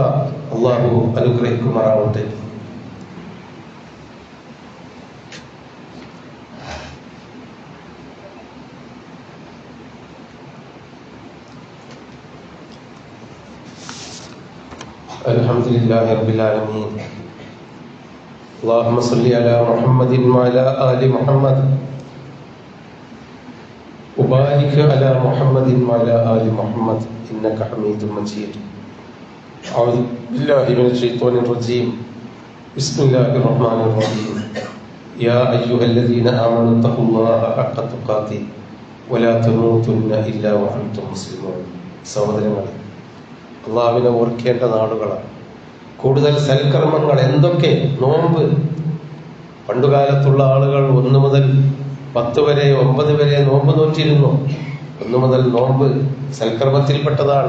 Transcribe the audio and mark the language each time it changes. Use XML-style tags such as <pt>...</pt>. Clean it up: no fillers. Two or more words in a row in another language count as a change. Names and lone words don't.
<ml>അള്ളാഹു അനുഗ്രഹിക്കുമാറാവട്ടെ.</ml> <ar>الحمد لله رب العالمين. اللهم صل على محمد وعلى آل محمد وبارك على محمد وعلى آل محمد إنك حميد مجيد. أعوذ بالله من الشيطان الرجيم. بسم الله الرحمن الرحيم. يا أيها الذين آمنوا اتقوا الله حق تقاته ولا تموتن إلا وأنتم مسلمون.</ar> <ml>സഹോദരങ്ങളെ, അള്ളാഹുവിനെ ഓർക്കേണ്ട നാളുകളാണ്. കൂടുതൽ സൽക്കർമ്മങ്ങൾ എന്തൊക്കെ? നോമ്പ്. പണ്ടുകാലത്തുള്ള ആളുകൾ 1 മുതൽ 10 വരെ 9 വരെ നോമ്പ് നോറ്റിരുന്നു. 1 മുതൽ നോമ്പ് സൽക്കർമ്മത്തിൽപ്പെട്ടതാണ്.</ml>